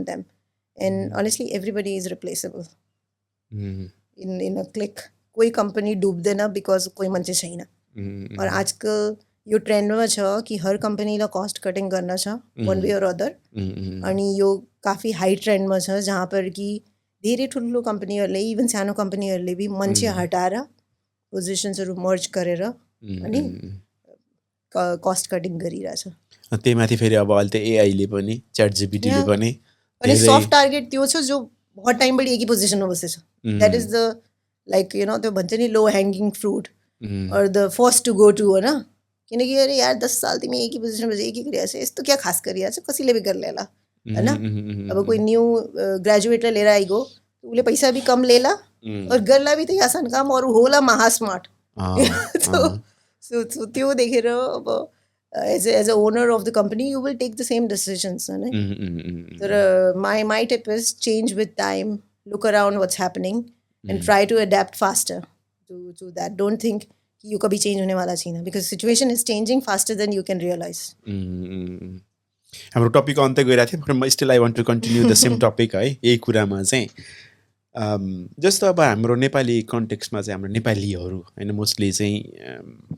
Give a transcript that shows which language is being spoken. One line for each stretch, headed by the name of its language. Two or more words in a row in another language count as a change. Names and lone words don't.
English: them and honestly everybody is replaceable in a click
Nepali: कोही कम्पनी डुब्दैन बिकज कोही मान्छे छैन और आजकल यो ट्रेन्डमा छ कि हर कम्पनीलाई
English: cost cutting
Nepali: गर्न छ
English: one way or other
Nepali: अनि यो काफी हाई ट्रेन्डमा छ
Hindi: जहाँ पर कि
Nepali: धेरै ठुलो कम्पनीहरूले इभन सानो कम्पनीहरूले भी मान्छे हटाएर पोजिसन्सहरू मर्ज गरेर अनि
English: cost cutting
Nepali: गरिरहेछ त्यही माथि फेरि अब अहिले त एआईले पनि च्याट जिपिटीले पनि अनि
English: soft target
Nepali: त्यो छ जो बहुत टाइमबाट एकै पोजिसनमा बसेछ
English: that is the like you know
Nepali: त्यो भन्छ नि
English: low hanging fruit
Nepali: और
English: the first to go to
Nepali: होइन किनकि
Hindi: अरे यार 10 साल
Nepali: तिमी एकै पोजिसनमा बसेर एकै गरिरहेको छ यस्तो क्या खास गरिरहेको छ कसैले भी कर लेला होइन अब कोही न्यू ग्रेजुएटलाई लिएर आइगयो उसले पैसा भी कम लेला और गर्ला भी त्यही आसान काम और होला महास्मार्ट सो त्यो देखेर अब
English: as a owner of the company you will take the same decisions
Nepali: होइन तर
English: my tip is change with time look around what's happening and try to adapt faster to that don't think
Nepali: कि यो कभी चेन्ज हुनेवाला छैन
English: because situation is changing faster than you can realise
Nepali: हाम्रो टपिक अन्त्य गइरहेको थियो म
English: still I want to continue the same topic
Nepali: है यही कुरामा चाहिँ जस्तो अब हाम्रो नेपाली कन्टेक्स्टमा चाहिँ हाम्रो नेपालीहरू होइन मोस्टली चाहिँ